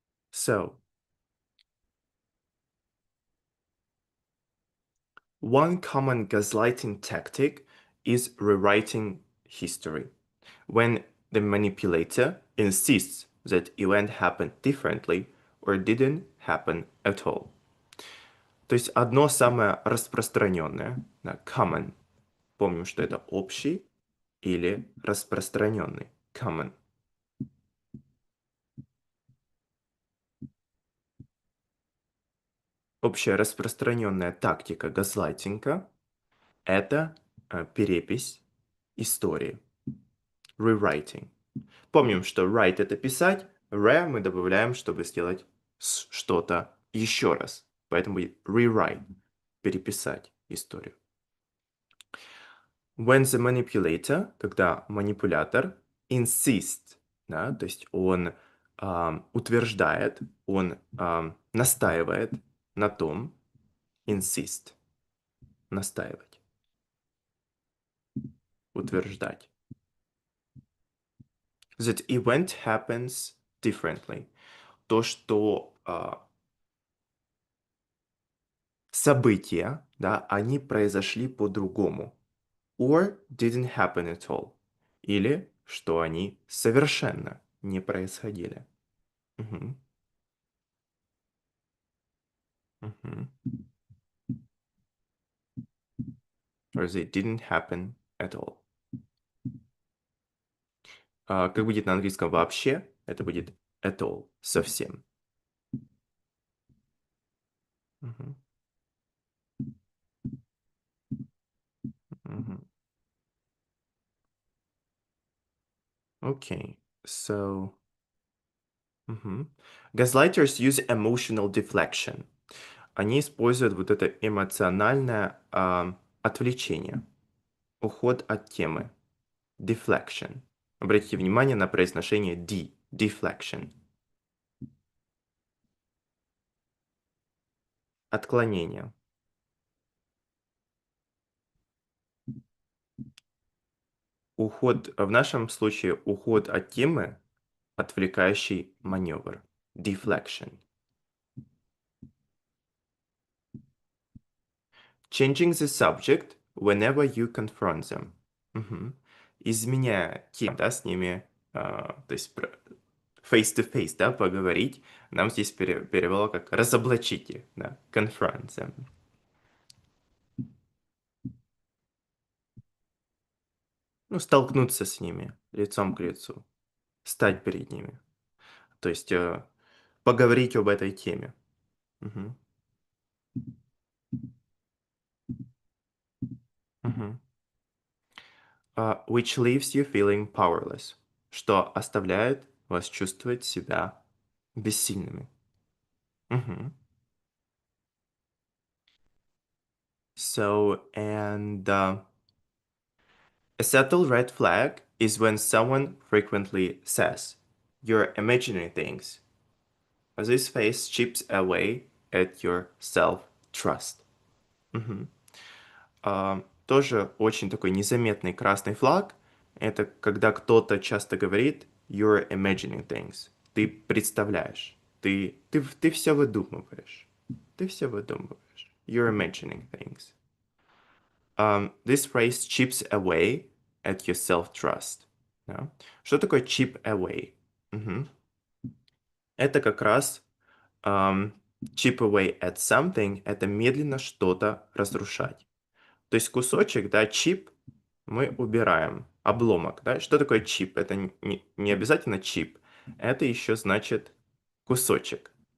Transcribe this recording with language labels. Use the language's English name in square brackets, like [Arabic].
[English] So, one common gaslighting tactic is rewriting history. When the manipulator insists that event happened differently or didn't happen at all. [Russian] То есть одно самое распространенное, да, common, помним, что это общий или распространенный, common. Общая распространенная тактика газлайтинга — это перепись истории, rewriting. Помним, что write — это писать, re мы добавляем, чтобы сделать что-то еще раз. Поэтому будет rewrite, переписать историю. [English] When the manipulator, [Russian] когда манипулятор, insist, да, то есть он утверждает, он настаивает на том, insist, настаивать, утверждать. [English] That event happens differently. [Russian] То, что события, да, они произошли по-другому. [English] Or didn't happen at all. [Russian] Или что они совершенно не происходили. Мгм. Мгм. [English] Or they didn't happen at all. [Russian] Как будет на английском вообще? Это будет [English] at all. [Russian] Совсем. Мгм. Мгм. [English] Okay. So, Gaslighters use emotional deflection. [Russian] Они используют вот это эмоциональное отвлечение, уход от темы, deflection. Обратите внимание на произношение D, deflection. Отклонение. Уход, в нашем случае уход от темы, отвлекающий маневр, deflection. [English] Changing the subject whenever you confront them. Мгм. [Russian] Изменяя тему, да, с ними, то есть face-to-face, да, поговорить. Нам здесь перевело как разоблачите, да, [English] confront them. [Russian] Ну, столкнуться с ними лицом к лицу, стать перед ними. То есть поговорить об этой теме. Мгм. Мгм. [English] Which leaves you feeling powerless, [Russian] что оставляет вас чувствовать себя бессильными. Мгм. [English] So, and a subtle red flag is when someone frequently says, "You're imagining things." This face chips away at your self-trust. Мгм. [Russian] Тоже очень такой незаметный красный флаг — это когда кто-то часто говорит [English] "You're imagining things". [Russian] Ты представляешь. Ты все выдумываешь. Ты все выдумываешь. [English] You're imagining things. This phrase chips away at your self-trust. [Russian] Да? Что такое [English] chip away? Мгм. [Russian] Это как раз [English] chip away at something [Russian] — это медленно что-то разрушать. То есть кусочек, да, чип мы убираем, обломок, да. Что такое чип? Это не обязательно чип, это еще значит кусочек.